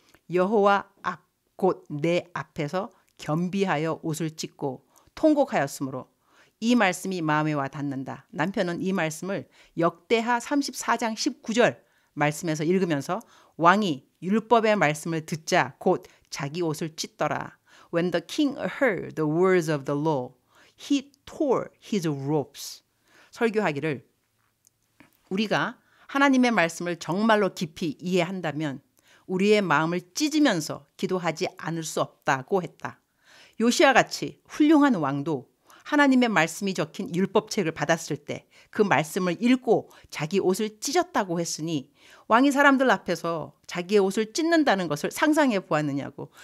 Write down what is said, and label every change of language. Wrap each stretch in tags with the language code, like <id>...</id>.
<ko>여호와 앞 곧 내 앞에서 겸비하여 옷을 찢고 통곡하였으므로 이 말씀이 마음에 와 닿는다. 남편은 이 말씀을 역대하 34장 19절 말씀에서 읽으면서 왕이 율법의 말씀을 듣자 곧 자기 옷을 찢더라.</ko> <en>When the king heard the words of the law, he tore his robes.</en> <ko>설교하기를 우리가 하나님의 말씀을 정말로 깊이 이해한다면 우리의 마음을 찢으면서 기도하지 않을 수 없다고 했다. 요시아같이 훌륭한 왕도 하나님의 말씀이 적힌 율법책을 받았을 때 그 말씀을 읽고 자기 옷을 찢었다고 했으니 왕이 사람들 앞에서 자기의 옷을 찢는다는 것을 상상해 보았느냐고.</ko>